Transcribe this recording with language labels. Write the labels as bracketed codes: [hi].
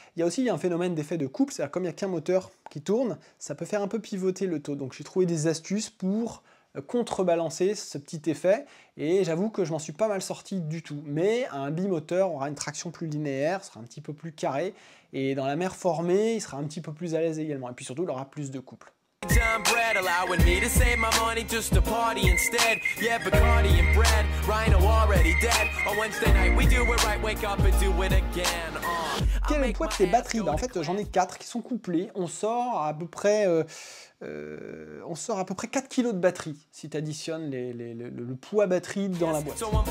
[fr] Il y a aussi un phénomène d'effet de couple, c'est-à-dire comme il n'y a qu'un moteur qui tourne, ça peut faire un peu pivoter le taux. Donc j'ai trouvé des astuces pour contrebalancer ce petit effet, et j'avoue que je m'en suis pas mal sorti du tout. Mais un bimoteur aura une traction plus linéaire, sera un petit peu plus carré, et dans la mer formée, il sera un petit peu plus à l'aise également. Et puis surtout, il aura plus de couple. [en] Bread allowing me to save my money just to party instead. Yeah, Bacardi and bread, Rhino already dead. On Wednesday night we do it right, wake up and do it again. [fr] Quel est le poids de tes batteries? En fait, j'en ai 4 qui sont couplées. On sort à peu près 4 kg de batterie si tu additionnes le poids batterie dans la boîte.